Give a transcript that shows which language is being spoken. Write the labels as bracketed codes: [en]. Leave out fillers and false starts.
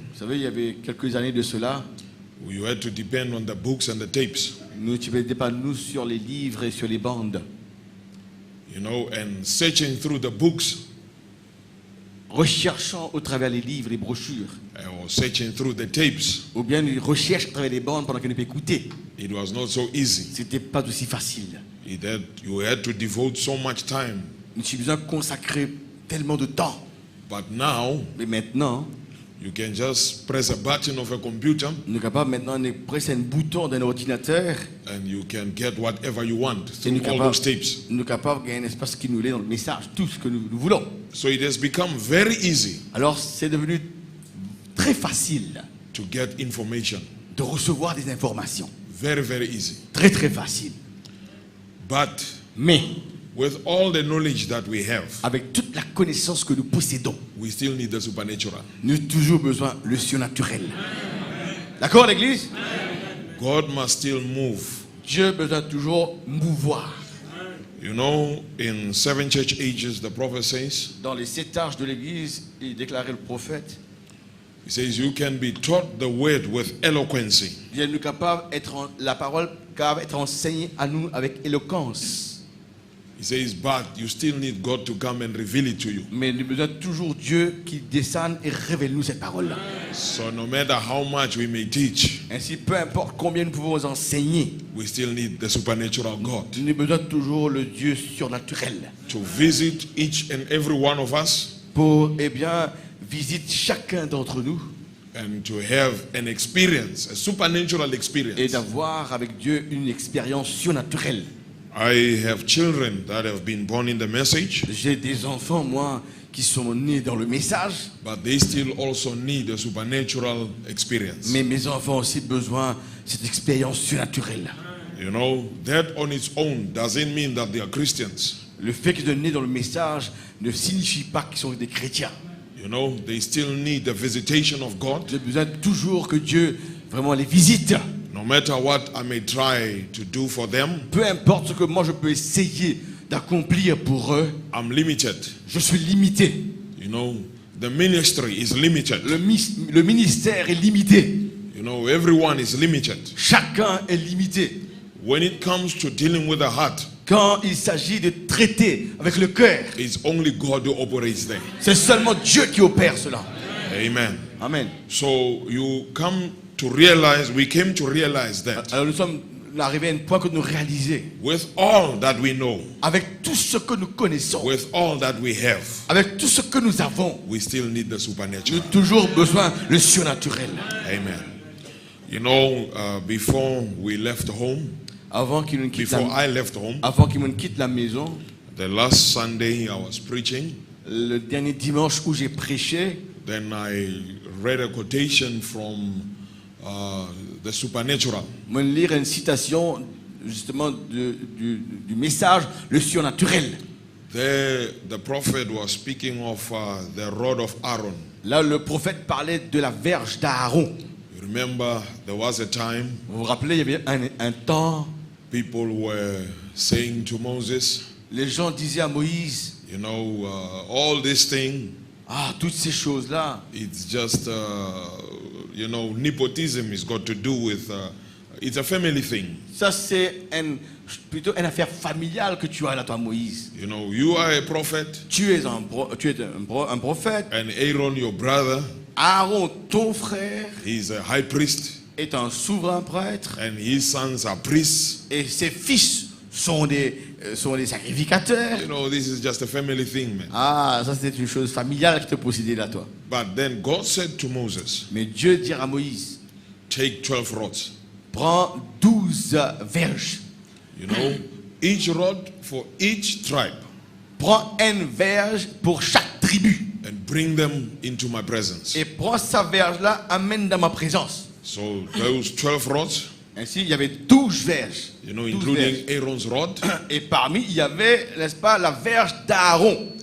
[fr] Vous savez, il y avait quelques années de cela, [en] we had to depend on the books and the tapes. [fr] nous ne pas nous sur les livres et sur les bandes. [en] And searching through the books, [fr] Recherchant au travers les livres, les brochures, [en] or searching through the tapes, [fr] ou bien une recherche à travers les bandes pendant qu'on peut écouter. [en] it was not so easy. [fr] C'était pas aussi facile. [en] You had to devote so much time [fr] Nous avons besoin de consacrer tellement de temps. [en] But now, [fr] Mais maintenant, [en] you can just press a button of a computer [fr] nous sommes capables maintenant de presser un bouton d'un ordinateur. [en] and you can get whatever you want [fr] Et nous [en] through all [fr] sommes [en] those tapes. [fr] capables de gagner un espace qui nous lit dans le message, tout ce que nous voulons. [en] So it has become very easy [fr] Alors c'est devenu très facile [en] to get information. [fr] de recevoir des informations. [en] Very, very easy. [fr] Très très facile. [en] But [fr] Mais [en] with all the knowledge that we have, [fr] avec toute la connaissance que nous possédons, [en] we still need the supernatural. [fr] nous avons toujours besoin de le surnaturel. D'accord l'église? [en] God must still move. [fr] Dieu a besoin de toujours mouvoir. [en] You know, in 7 church ages, the prophet says, [fr] Dans les 7 âges de l'église, il déclarait le prophète, [en] he says, you can be taught the word with eloquency. [fr] il est capable d'être la parole capable d'être enseignée à nous avec éloquence. [en] He says, but you still need God to come and reveal it to you. [fr] Mais nous avons besoin toujours Dieu qui descende et révèle nous cette parole-là. [en] So no matter how much we may teach, [fr] Ainsi, peu importe combien nous pouvons enseigner, [en] we still need the supernatural God [fr] nous avons besoin toujours le Dieu surnaturel [en] to visit each and every one of us [fr] pour, visite chacun d'entre nous [en] and to have an experience, a supernatural [fr] et [en] experience. [fr] d'avoir avec Dieu une expérience surnaturelle. [en] I have children that have been born in the message, [fr] J'ai des enfants, moi, qui sont nés dans le message, [en] but they still also need a supernatural experience. [fr] mais mes enfants ont aussi besoin de cette expérience surnaturelle. [en] You know, that on its own doesn't mean that they are Christians. [fr] Le fait qu'ils sont nés dans le message ne signifie pas qu'ils sont des chrétiens. [en] You know, they still need the visitation of God. [fr] J'ai besoin toujours que Dieu vraiment les visite. [en] No matter what I may try to do for them, [fr] Peu importe ce que moi je peux essayer d'accomplir pour eux, [en] I'm limited. [fr] je suis limité. [en] You know, the ministry is limited. [fr] Le ministère est limité. [en] You know, everyone is limited. [fr] Chacun est limité. [en] When it comes to dealing with the heart, [fr] Quand il s'agit de traiter avec le cœur, [en] it's only God who operates there. [fr] c'est seulement Dieu qui opère cela. [en] Amen. [fr] Amen. [en] So you come to realize, we came to realize that [fr] Alors nous sommes arrivés à un point que nous réalisons, [en] with all that we know, [fr] avec tout ce que nous connaissons, [en] with all that we have, [fr] avec tout ce que nous avons, [en] we still need the [fr] nous [en] supernatural. [fr] avons toujours besoin du surnaturel. [en] Amen. You know, before we left home, [fr] Avant qu'il nous quitte [en] before I left home, [fr] la maison, [en] the last Sunday I was preaching, [fr] le dernier dimanche où j'ai prêché, [en] then I read a quotation from the supernatural. [fr] je lire une citation justement du message, le surnaturel. [en] There, the prophet was speaking of the rod of Aaron. [fr] Là, le prophète parlait de la verge d'Aaron. [en] You remember, there was a time [fr] Vous vous rappelez, il y avait un temps, [en] people were saying to Moses, [fr] les gens disaient à Moïse, [en] you know, all this thing, [fr] ah, toutes ces choses-là, [en] it's just, you know, nepotism is got to do with, it's a family thing. [fr] ça c'est plutôt une affaire familiale que tu as là, toi, Moïse. [en] You know, you are a prophet, [fr] Tu es un prophète. [en] and Aaron, your brother, [fr] Aaron, ton frère, [en] he's a high priest, [fr] est un souverain prêtre. [en] and his sons are priests. [fr] Et ses fils sont des sacrificateurs. [en] You know, this is just a family thing, man. [fr] Ah, ça c'est une chose familiale qui te possédait là, toi. [en] But then God said to Moses, [fr] Mais Dieu dira à Moïse, [en] take 12 rods. [fr] prends 12 verges. [en] You know, each rod for each tribe, [fr] Prends une verge pour chaque tribu. [en] and bring them into my presence. [fr] Et prends sa verge-là, amène dans ma présence. [en] So those 12 rods, [fr] Ainsi, il y avait 12 verges. [en] you know, [fr] 12 [en] including [fr] verges. [en] Aaron's rod, [fr] Et parmi, il y avait, n'est-ce pas, la verge d'Aaron.